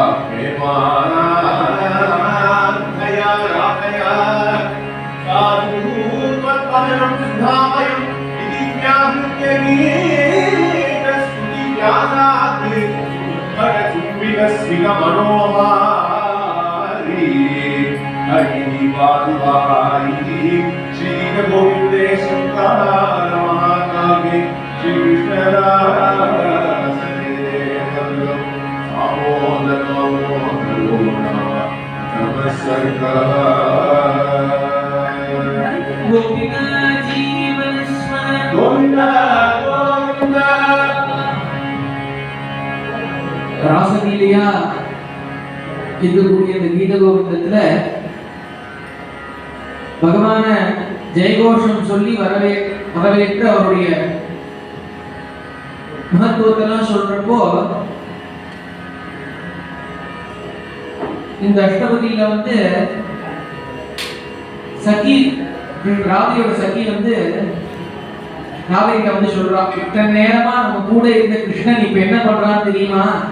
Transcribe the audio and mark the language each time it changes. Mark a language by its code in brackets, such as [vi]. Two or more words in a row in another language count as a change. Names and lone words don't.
[sa] प्रेमाया राधया साधुत्वत्पदनं सुधामयम् इति व्याहृत्यगीतस्तुतिव्यासात् मनोहारी हरि पादुवाई श्री गोविंदे शंकर महाकाव्ये श्री कृष्णदासरे गोपिका जीवन स्मरण गोविंदा गोविंदा [ta] ராசலீலையா இருக்கக்கூடிய இந்த கீத கோவிந்தத்துல பகவான ஜெயகோஷம் சொல்லி வரவேற்று அவருடைய மகத்துவத்தெல்லாம் சொல்றப்போ இந்த அஷ்டபதியில வந்து சகி ராதையோட சகி வந்து ராதைகிட்ட வந்து சொல்றா, இத்தனை நேரமா நம்ம கூட இருந்த கிருஷ்ணன் இப்ப என்ன பண்றான்னு தெரியுமா?